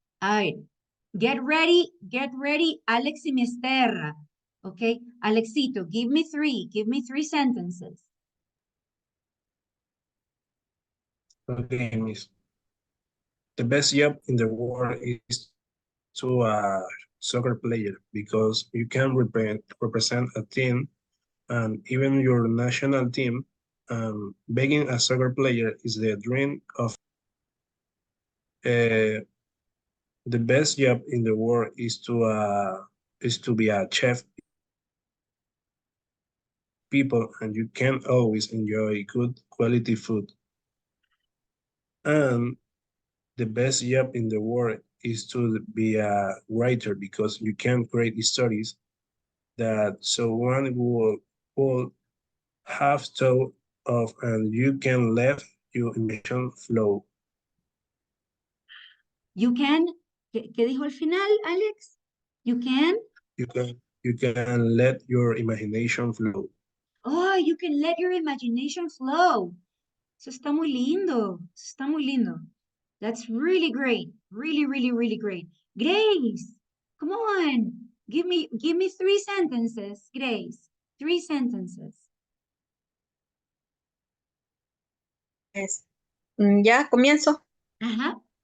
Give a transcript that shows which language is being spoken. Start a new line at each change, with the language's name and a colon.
Spanish: A ver,
English: get ready, Alex y Misterra, ¿ok? Alexito, give me three sentences. Okay, Miss. The best job in the world is to a soccer player because you can represent a team and even your national team. Being a soccer player is the dream of the best job in the world is to be a chef people and you can always enjoy good quality food. And the best job in the world is to be a writer because you can create stories that someone will have thought of and you can let your imagination flow. You can,
Spanish: ¿qué dijo al final, Alex?
English: You can? You can let your imagination flow. Oh, you can let your imagination flow.
Spanish: Eso está muy lindo, eso está muy lindo.
English: That's really great. Really, really, really great. Grace, come on. Give me 3 sentences, Grace. 3 sentences.
Spanish: Ya comienzo. Ajá.